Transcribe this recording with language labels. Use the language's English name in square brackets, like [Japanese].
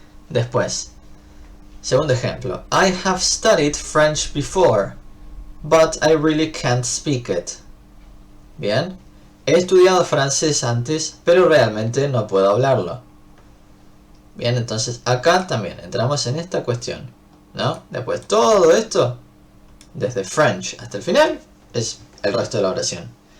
[Spanish] Después, segundo ejemplo. [English] I have studied French before, but I really can't speak it. [Spanish] Bien. He estudiado francés antes, pero realmente no puedo hablarlo. Bien, entonces acá también entramos en esta cuestión, ¿no? Después todo esto, desde French hasta el final, es el resto de la oración.